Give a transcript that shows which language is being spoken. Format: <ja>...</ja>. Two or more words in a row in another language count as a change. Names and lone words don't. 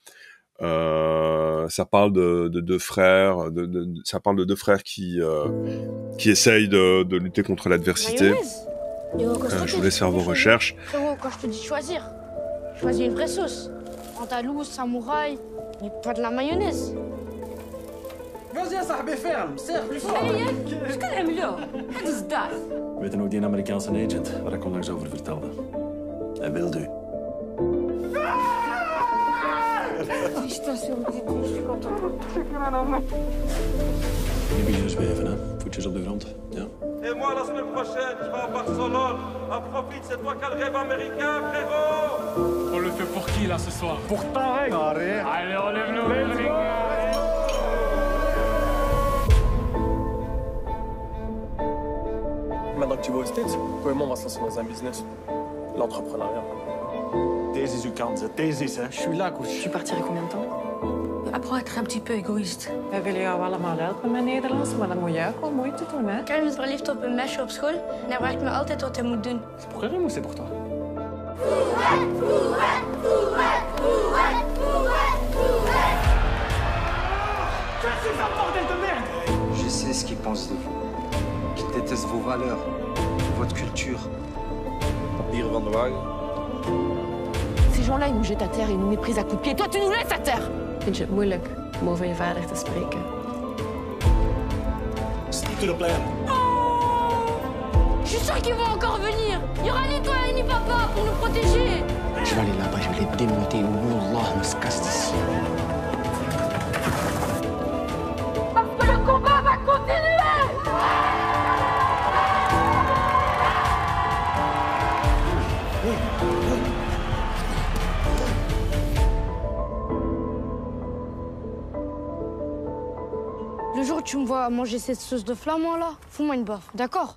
<fr>Ça parle de 2 frères, ça parle de 2 frères qui essayent de lutter contre l'adversité. Je vous laisse faire vos recherches. Frérot, quand je te dis choisir, choisis une vraie sauce. Andalouse, samouraï, mais pas de la mayonnaise. Vas-y</fr> <ar>يا صاحبي</ar> <fr>ferme, serre plus fort.</fr> <nl>Wat kan hem lo? Het is dat. We weten ook die Amerikaanse agent waar ik onlangs over vertelde. Hij wil u. Niet beginnen zweven, hè? Voetjes op de grond, ja.</nl> <fr>Et moi, la semaine prochaine, je vais à Barcelone. Profite, c'est toi qui as le rêve américain, frérot. On le fait pour qui, là, ce soir? Pour Tarek. Allez, enlève-nous le ring. Maintenant que tu vas aux States, toi et moi, on va se lancer dans un business. L'entrepreneuriat.</fr> <nl>Deze is uw kans, deze is, hè.</nl> <fr>Je suis là, coach. Tu partirais combien de temps? Apprends à être un petit peu égoïste.</fr> <nl>Wij willen jou allemaal helpen met Nederlands, maar dan moet jij ook wel moeite doen, hè? Karim is verliefd op een meisje op school en hij vraagt me altijd wat hij moet doen.</nl> <fr>C'est pour Karim ou c'est pour toi? Je sais ce qu'ils pensent de vous. Qu'ils détestent vos valeurs, votre culture.</fr> <nl>Papieren van de wagen.</nl> <fr>Ces gens-là, ils nous jettent à terre, ils nous méprisent à coups de pied. Toi, tu nous laisses à terre!</fr> <nl>Vind je het moeilijk om over je vader te spreken?</nl> <en>Stick to the plan.</en> <fr>Je suis sûr qu'ils vont encore venir. Il y aura ni toi ni papa pour nous protéger. Je vais aller là-bas, je vais les démonter. Wallah, on se casse d'ici. Parce que le combat va continuer. Le jour où tu me vois manger cette sauce de flamand là, fous-moi une baffe, d'accord?</fr>